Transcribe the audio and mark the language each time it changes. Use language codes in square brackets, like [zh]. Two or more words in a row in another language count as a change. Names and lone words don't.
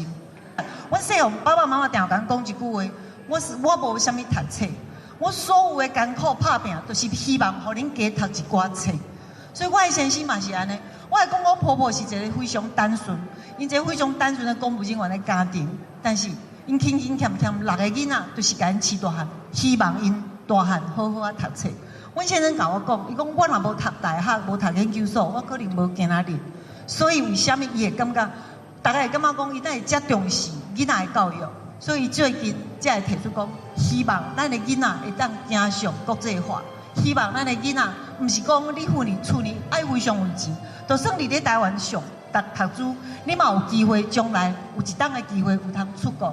[nan] 阮细汉爸爸妈妈定甲讲一句话，我无啥物读册。我所有的艰苦打拼，都是希望互恁加读一寡册。所以我的先生嘛是安尼。我会讲我婆婆是一个非常单纯，因一个非常单纯的公务人员的家庭，但是因勤勤俭俭6个囡仔，就是甲因饲大汉，希望因大汉好好啊读册。阮先生甲我讲，伊讲我若无读大学，无读研究所，我可能无今仔日。所以为虾米伊会感觉，大家会感觉讲伊哪会遮重视囡仔的教育？所以最近才会提出讲，希望咱的囡仔会当走上国际化，希望咱的囡仔毋是讲你厝里爱非常有钱，就算你咧台湾上读书，你嘛有机会将来有一档的机会有通出国。